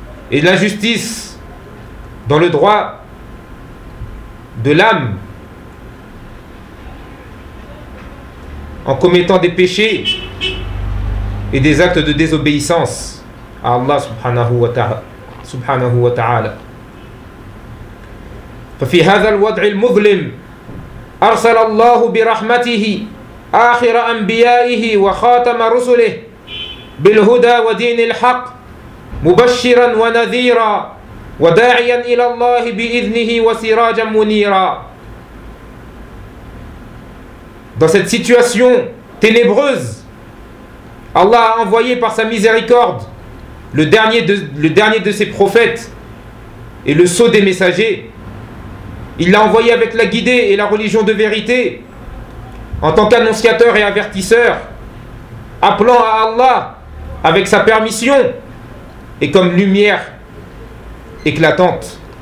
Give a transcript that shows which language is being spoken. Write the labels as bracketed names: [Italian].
[French] Et l'injustice dans le droit de l'âme en commettant des péchés et des actes de désobéissance à Allah [Arabic] subhanahu wa ta'ala. ففي هذا الوضع المظلم أرسل الله برحمته آخر أنبيائه وخاتم رسله بالهدى ودين الحق مبشرا ونذيرا وداعيا إلى الله بإذنه وسراجا منيرا. [French] Dans cette situation ténébreuse, Allah a envoyé par sa miséricorde le dernier de ses prophètes et le sceau des messagers. Il l'a envoyé avec la guidée et la religion de vérité, en tant qu'annonciateur et avertisseur, appelant à Allah avec sa permission et comme lumière éclatante.